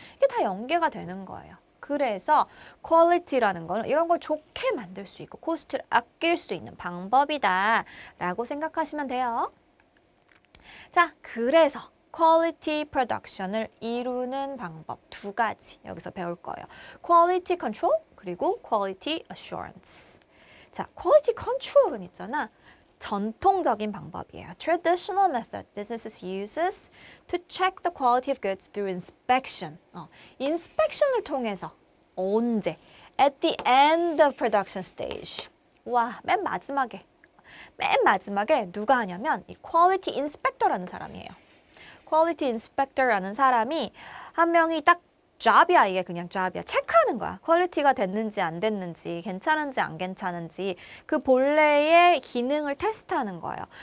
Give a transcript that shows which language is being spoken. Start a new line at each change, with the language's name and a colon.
Korean: 이게 다 연계가 되는 거예요. 그래서 퀄리티라는 거는 이런 걸 좋게 만들 수 있고 코스트를 아낄 수 있는 방법이다 라고 생각하시면 돼요. 자, 그래서 퀄리티 프로덕션을 이루는 방법 두 가지 여기서 배울 거예요. 퀄리티 컨트롤 그리고 퀄리티 어슈런스. 자, 퀄리티 컨트롤은 있잖아. 전통적인 방법이에요.
English: Traditional method businesses uses to check the quality of goods through inspection.
Korean: inspection을 통해서 언제?
English: At the end of production stage.
Korean: 와, 맨 마지막에 누가 하냐면 이 quality inspector라는 사람이에요. quality inspector라는 사람이 한 명이 딱 job이야. 이게 그냥 job이야. 체크하는 거야. 퀄리티가 됐는지 안 됐는지, 괜찮은지 안 괜찮은지 그 본래의 기능을 테스트하는 거예요.